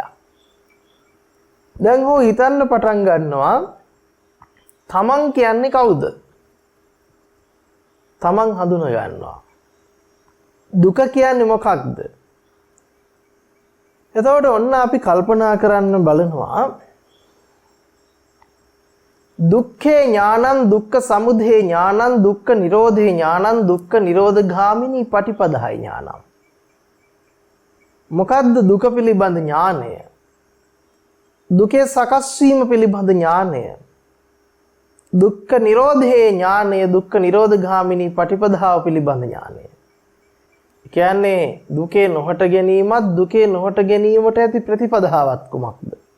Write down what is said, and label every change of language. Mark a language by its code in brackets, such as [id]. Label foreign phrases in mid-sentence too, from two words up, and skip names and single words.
[si] දැන් ඔහු හිතන්න පටන් ගන්නවා තමන් කියන්නේ කවුද? තමන් හඳුන ගන්නවා. දුක කියන්නේ මොකක්ද? එතකොට ඔන්න අපි කල්පනා කරන්න බලනවා [pi] දුක්ඛේ ඥානං දුක්ඛ සමුදය ඥානං දුක්ඛ නිරෝධේ ඥානං දුක්ඛ නිරෝධගාමිනී පටිපදාය ඥානං. [si] මොකද්ද දුක පිළිබඳ ඥානය? දුකේ සකස් වීම පිළිබඳ ඥානය. [pi] දුක්ඛ නිරෝධේ [si] ඥානය [pi] දුක්ඛ නිරෝධගාමිනී [si] පටිපදාව පිළිබඳ ඥානය. කියන්නේ දුකේ නොහට ගැනීමත් දුකේ නොහට ගැනීමට ඇති ප්‍රතිපදාවත් කුමක්ද?